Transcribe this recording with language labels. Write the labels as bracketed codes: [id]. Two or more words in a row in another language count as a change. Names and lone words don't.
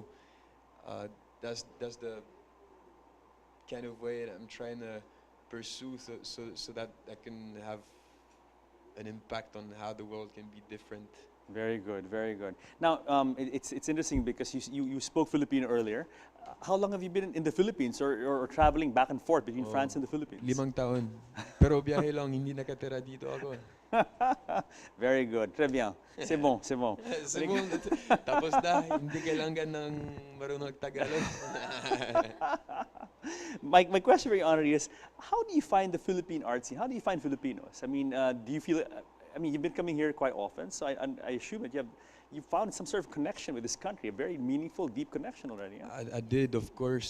[en] That's the kind of way that I'm trying to pursue, so that I can have an impact on how the world can be different. Very good, very good. Now, it's interesting because you spoke Filipino earlier. How long have you been in the Philippines or traveling back and forth between France and the Philippines? [tl] 5 taon. Pero biyahe lang, hindi nakatira dito ako. [en] Very good. [fr] Très bien. C'est bon, c'est bon. [tl] Tapos na, hindi kailangan ng marunong Tagalog. [en] My question for you, Henri, is how do you find the Philippine art scene? How do you find Filipinos? I mean, do you feel? I mean, you've been coming here quite often, so I assume that you found some sort of connection with this country, a very meaningful, deep connection already. Yeah? I did, of course.